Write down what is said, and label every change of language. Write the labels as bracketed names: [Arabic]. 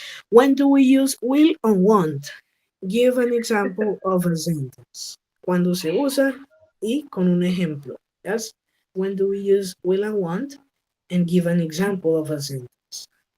[English] When do we use will and want? Give an example of a sentence. [Spanish] Cuando se usa y con un ejemplo. [English] Yes? When do we use will and want? And give an example of a sentence.